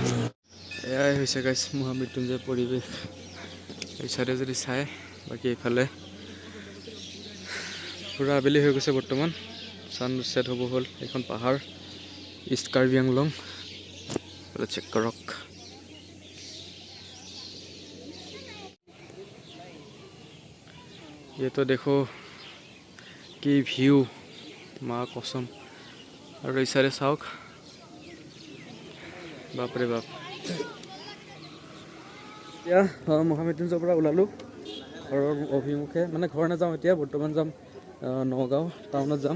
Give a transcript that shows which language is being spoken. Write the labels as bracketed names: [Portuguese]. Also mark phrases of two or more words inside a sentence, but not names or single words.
[Assamese] এয়াই হৈছে গাইছ মহামৃত্যুঞ্জয় পৰিৱেশ, এই চাইডে যদি চাই, বাকী এইফালে পূৰা আবেলি হৈ গৈছে বৰ্তমান, [English] sun set [Assamese] হ'ব হ'ল। এইখন পাহাৰ ইষ্ট কাৰ্বি আংলং, চেক কৰক। [Hindi] ये तो देखो [Assamese] কি ভিউ, মা কসম। আৰু এই চাইডে চাওক, বাপৰে বাপ। এতিয়া মহামৃত্যুঞ্জয়ৰ পৰা ওলালোঁ ঘৰৰ অভিমুখে, মানে ঘৰ নাযাওঁ এতিয়া, বৰ্তমান যাম নগাঁও টাউনত যাম।